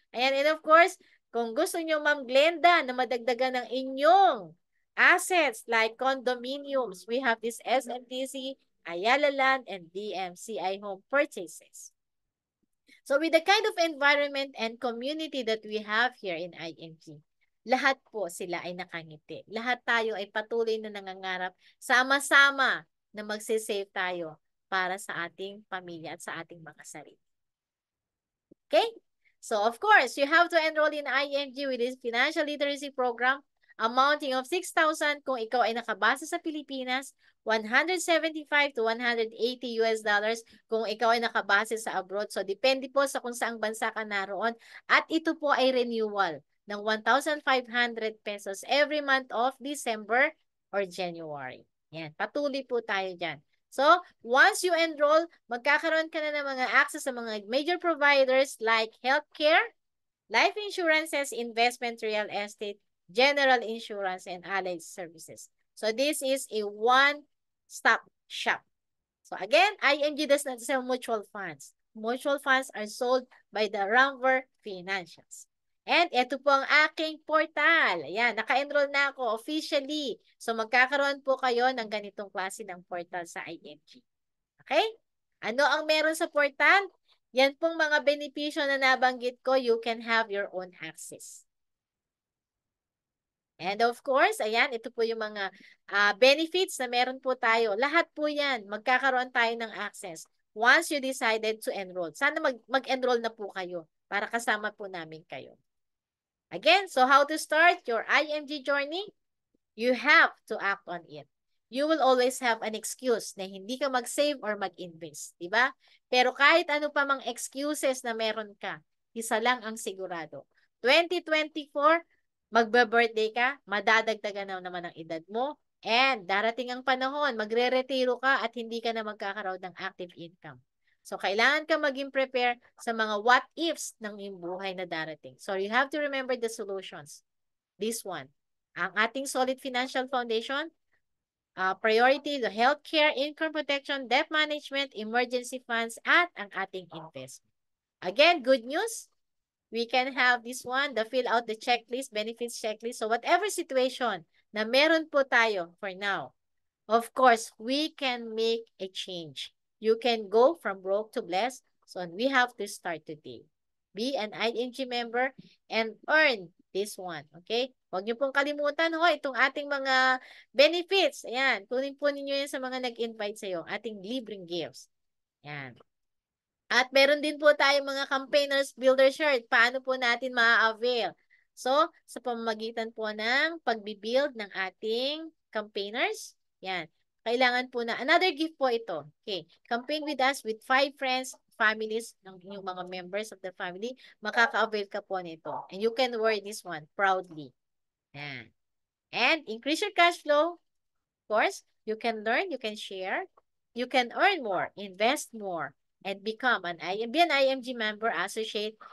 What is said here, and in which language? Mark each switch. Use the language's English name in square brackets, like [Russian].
[English] Ayan, and of course, [Filipino] kung gusto nyo, [English] Ma'am Glenda, [Filipino] na madagdagan ng inyong [English] assets like condominiums, we have this SMTC, Ayala Land, and DMCI home purchases. So with the kind of environment and community that we have here in IMG, [Filipino] lahat po sila ay nakangiti. Lahat tayo ay patuloy na nangangarap, sama-sama na magsisave tayo para sa ating pamilya at sa ating mga sarili. Okay? [English] So, of course, you have to enroll in IMG with this financial literacy program amounting of 6,000 [Filipino] kung ikaw ay nakabase sa Pilipinas, [English] 175 to 180 US dollars [Filipino] kung ikaw ay nakabase sa [English] abroad. [Filipino] So, depende po sa kung saang bansa ka naroon. At ito po ay [English] renewal ng 1,500 pesos every month of December or January. [Filipino] Yan, patuloy po tayo dyan. [English] So, once you enroll, [Filipino] magkakaroon ka na ng mga [English] access sa mga major providers like healthcare, life insurances, investment, real estate, general insurance, and allied services. So, this is a one-stop shop. So, again, IMG does not sell mutual funds. Mutual funds are sold by the Ramver Financials. [Filipino] And ito po ang aking portal. Ayan, naka-enroll na ako officially. So, magkakaroon po kayo ng ganitong klase ng portal sa IMG. Okay? Ano ang meron sa portal? Yan pong mga benepisyo na nabanggit ko, [English] you can have your own access. And of course, [Filipino] ayan, ito po yung mga benefits na meron po tayo. Lahat po yan, magkakaroon tayo ng access [English] once you decided to enroll. [Filipino] Sana mag-enroll na po kayo para kasama po namin kayo. [English] Again, so how to start your IMG journey? You have to act on it. You will always have an excuse [Filipino] na hindi ka mag-save or mag-invest, di ba? Pero kahit ano pa mang excuses na meron ka, isa lang ang sigurado. 2024, magbe-birthday ka, madadagdagan na naman ang edad mo, and darating ang panahon, magre-retiro ka at hindi ka na magkakaroon ng active income. So, kailangan ka maging prepare sa mga what-ifs ng iyong buhay na darating. [English] So, you have to remember the solutions. This one. [Filipino] Ang ating [English] solid financial foundation, priority, the healthcare, income protection, debt management, emergency funds, [Filipino] at ang ating [English] investment. Again, good news. We can have this one, the fill out the checklist, benefits checklist. So whatever situation [Filipino] na meron po tayo [English] for now, of course, we can make a change. You can go from broke to blessed. So we have to start today. Be an ING member and earn this one. Okay? [Filipino] Huwag niyo pong kalimutan itong ating mga benefits. Ayan. Kunin po ninyo yan sa mga nag-invite sa iyo. Ating libreng gifts. Ayan. At meron din po tayong mga campaigners builder shirt. Paano po natin ma-avail? So, sa pamamagitan po ng pagbibuild ng ating campaigners. Yan. Kailangan po na, another gift po ito. Okay. [English] Campaign with us with 5 friends, families, [Filipino] ng inyong mga [English] members of the family. [Filipino] Makaka-avail ka po nito. [English] And you can wear this one proudly. Yan. And increase your cash flow. Of course, you can learn, you can share, you can earn more, invest more, and become an IMG member associate.